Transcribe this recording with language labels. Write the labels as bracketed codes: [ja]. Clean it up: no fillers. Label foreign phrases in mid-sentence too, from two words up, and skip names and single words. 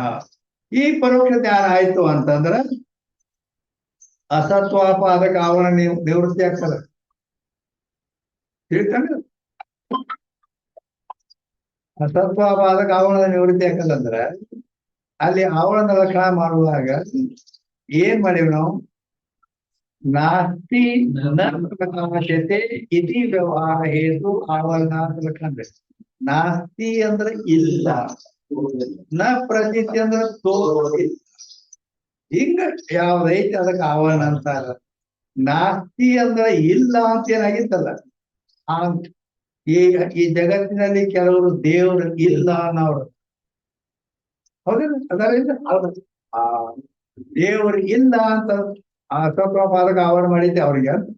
[kn] ಈ ಪರೋಕ್ಷ ಜ್ಞಾನ ಆಯ್ತು ಅಂತಂದ್ರ ಅಸತ್ವಾಪಾದಕ ಆವರಣ ನಿವೃತ್ತಿ ಆಗ್ತದೆ. ಹೇಳ್ತಾನೆ ಅಸತ್ವಾಪಾದಕ ಆವರಣದ ನಿವೃತ್ತಿ ಆಗ್ತದಂದ್ರ ಅಲ್ಲಿ ಆವರಣದ ಲಕ್ಷಣ ಮಾಡುವಾಗ ಏನ್ ಮಾಡಿವಿ ನಾವು? [sa] ನಾಸ್ತಿ ನ ಪ್ರಕಾಶತೆ ಇತಿ ವ್ಯವಹಾರ ಹೇತು ಆವರಣ [kn] ಅಂತ ಲಕ್ಷಣ ಬೇಕು. ನಾಸ್ತಿ ಅಂದ್ರೆ ಇಲ್ಲ, [sa] ನ ಪ್ರತೀತಿ [kn] ಅಂದ್ರೆ ತೋರಿಲ್ಲ. ಹಿಂಗ ಯಾವ್ದೈತಿ ಅದಕ್ಕೆ ಆವರಣ ಅಂತಾರ. ನಾಸ್ತಿ ಅಂದ್ರೆ ಇಲ್ಲ ಅಂತ ಏನಾಗಿತ್ತಲ್ಲ, ಆ ಈ ಜಗತ್ತಿನಲ್ಲಿ ಕೆಲವರು ದೇವರು ಇಲ್ಲ ಅನ್ನೋರು ಹೌದಿಲ್ಲ, ಅದರಿಂದ ಆ ದೇವರು ಇಲ್ಲ ಅಂತ ಅಸತ್ವಪಾದಕ ಆವರಣ ಮಾಡಿದ್ದೆ ಅವ್ರಿಗೆ.